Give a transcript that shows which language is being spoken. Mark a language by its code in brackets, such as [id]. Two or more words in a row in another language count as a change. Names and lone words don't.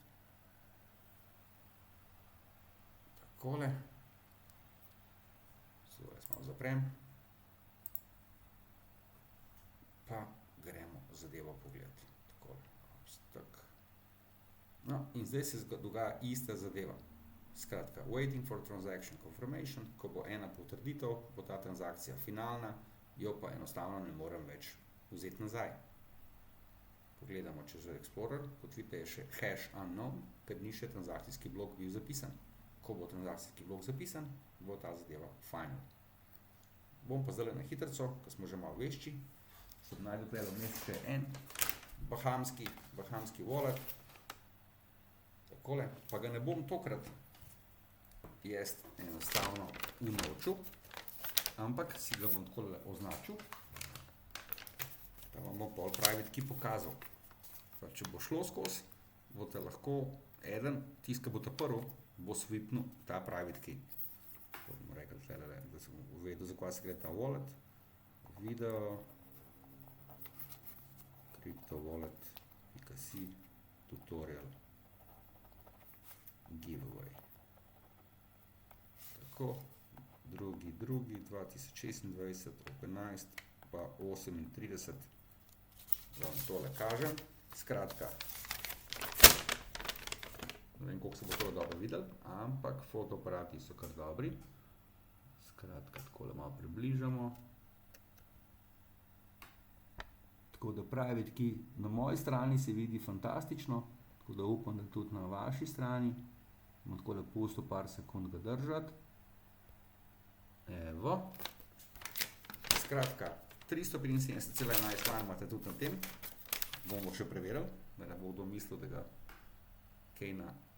[sl] Takole. Zdaj jaz malo zaprem. Pa gremo zadevo pogledati. Takole. No, in zdaj se dogaja ista zadeva. Skratka, [en] waiting for transaction confirmation, [sl] ko bo ena potrditev, bo ta transakcija finalna, jo pa enostavno ne morem več vzeti nazaj. Pogledamo čez Explorer, kot vidite je še [en] hash unknown, [sl] ker ni še transakcijski blok bil zapisan. Ko bo transakcijski blok zapisan, bo ta zadeva final. Bom pa zdaj na hitrico, ko smo že malo vešči, sem najdu tukaj vmes še en bahamski wallet. Takole, pa ga ne bom tokrat jaz enostavno unovčil, ampak si ga bom takole označil, da vam bom pol [en] private key [sl] pokazal. Pa če bo šlo skozi, boste lahko eden, tisti, ki bo ta prvi, bo swipnil ta [en] private key. [sl] To bomo rekli tlele, da sem uvedel, za kaj se gre ta wallet. Video, crypto wallet.si, tutorial, giveaway. Tako, drugi, 2026, 15, pa 38, da vam tole kažem. Skratka, ne vem, koliko se bo tole dobro videli, ampak fotoaparati so kar dobri. Skratka, takole malo približamo. Tako da [en] private key [sl] na moji strani se vidi fantastično, tako da upam, da tudi na vaši strani. Bomo takole pustil par sekund ga držati. Evo. Skratka, 375,11 lan imate tudi na tem. Bomo še preverili, da ne bo kdo mislil, da ga kaj na...